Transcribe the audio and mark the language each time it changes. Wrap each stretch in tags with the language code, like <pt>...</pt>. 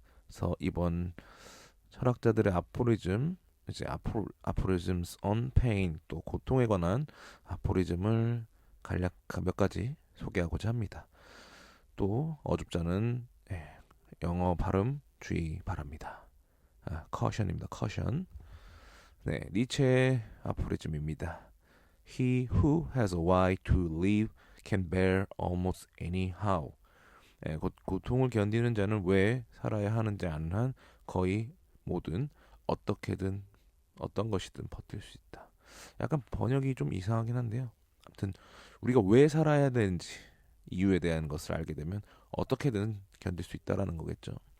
<ko>그래서 이번 철학자들의 아포리즘 이제 아포리즘스</ko> <en>on pain</en> <ko>또 고통에 관한 아포리즘을 간략 몇 가지 소개하고자 합니다. 또 어줍잖은 영어 발음 주의 바랍니다. caution입니다.</ko> <en>caution.</en> <ko>네, 니체의 아포리즘입니다.</ko> <en>He who has a why to live can bear almost anyhow.</en> <ko>고통을 견디는 자는 왜 살아야 하는지 아는 한 거의 모든 어떻게든 어떤 것이든 버틸 수 있다. 약간 번역이 좀 이상하긴 한데요. 아무튼 우리가 왜 살아야 되는지 이유에 대한 것을 알게 되면 어떻게든 견딜 수 있다라는 거겠죠.</ko>